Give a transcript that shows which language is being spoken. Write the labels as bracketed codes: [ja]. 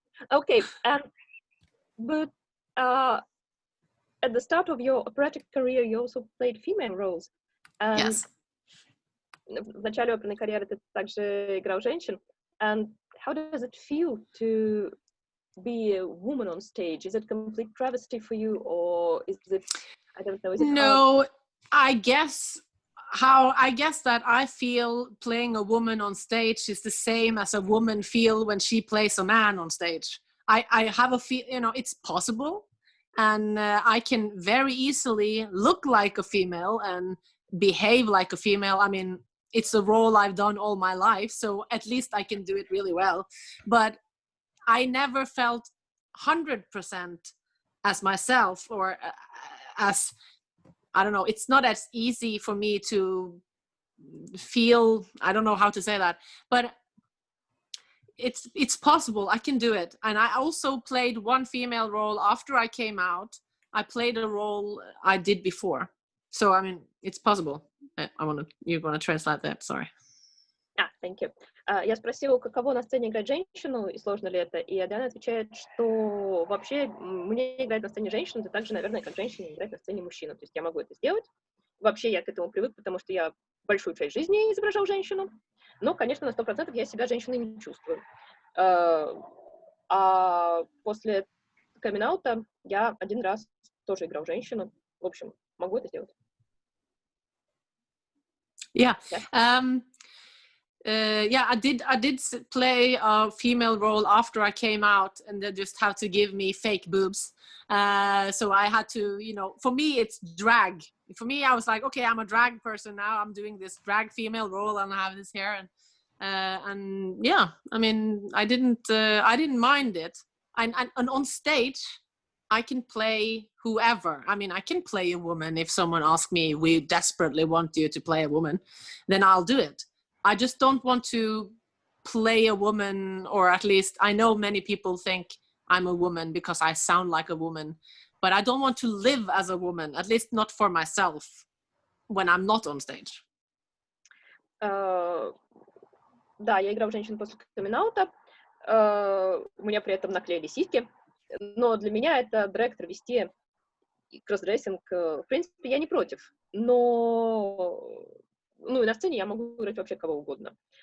[en] Okay, but at the start of your operatic career, you also played female roles. And yes. [ru] В начале оперной карьеры ты также играл женщин. [en] And how does it feel to be a woman on stage? Is it complete travesty for you, or is it, I don't know, is it no, hard? I guess that I feel playing a woman on stage is the same as a woman feel when she plays a man on stage. I have a feel, it's possible, and I can very easily look like a female and behave like a female. I mean, it's a role I've done all my life, so at least I can do it really well. But I never felt 100% as myself, or as, I don't know, it's not as easy for me to feel, I don't know how to say that, but it's possible. I can do it. And I also played one female role after I came out. I played a role I did before. So, I mean, it's possible. You're going to translate that, sorry. Thank you. [ru] Я спросила, каково на сцене играть женщину, и сложно ли это, и Адриан отвечает, что вообще мне играть на сцене женщину, это так же, наверное, как женщине играть на сцене мужчину. То есть я могу это сделать. Вообще я к этому привык, потому что я большую часть жизни изображал женщину. Но, конечно, на 100% я себя женщиной не чувствую. А после камин-аута я один раз тоже играл женщину. В общем, могу это сделать. [en] Yeah. yeah, I did play a female role after I came out, and they just had to give me fake boobs. So I had to, you know, for me it's drag. For me, I was like, okay, I'm a drag person now. I'm doing this drag female role, and I have this hair, and yeah, I mean, I didn't mind it. And on stage, I can play whoever. I mean, I can play a woman if someone asks me, we desperately want you to play a woman, then I'll do it. I just don't want to play a woman, or at least I know many people think I'm a woman because I sound like a woman, but I don't want to live as a woman, at least not for myself when I'm not on stage. [ru] Да, я играла женщину после камин-аута, у меня при этом наклеили сиськи, но для меня это дрэг-травести и кроссдрессинг, в принципе, я не против, но ну, и на сцене я могу играть вообще кого угодно.